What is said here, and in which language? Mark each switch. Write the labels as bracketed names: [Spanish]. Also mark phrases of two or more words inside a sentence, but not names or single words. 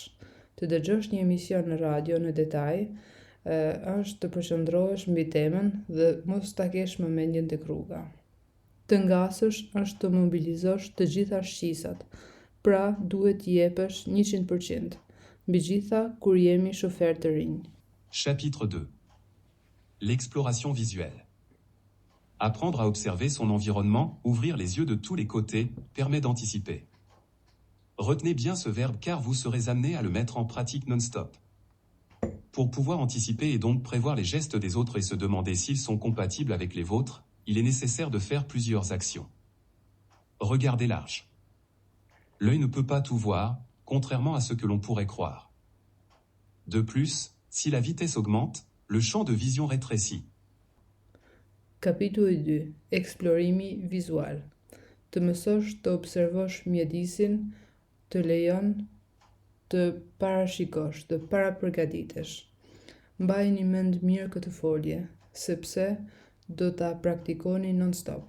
[Albanian] Të dëgjosh një emision në radio në detaj është të përqendrohesh mbi temën dhe mos ta kesh mendjen tek rruga. Të ngasësh është të mobilizosh të gjitha shqisat, pra duhet t'i jepësh 100%, mbi gjitha kur jemi shofer të rinj. [French] Chapitre 2. L'exploration visuelle. Apprendre à observer son environnement, ouvrir les yeux de tous les côtés, permet d'anticiper. Retenez bien ce verbe car vous serez amené à le mettre en pratique non-stop. Pour pouvoir anticiper et donc prévoir les gestes des autres et se demander s'ils sont compatibles avec les vôtres, il est nécessaire de faire plusieurs actions. Regardez large. L'œil ne peut pas tout voir, contrairement à ce que l'on pourrait croire. De plus, si la vitesse augmente, le champ de vision rétrécit. [Albanian] Kapitulli 2. Eksplorimi vizual. Të mësosh të observosh mjedisin të lejon të parashikosh, të parapërgatitesh. Mbajini mend mirë këtë folje, sepse do ta praktikoni non-stop.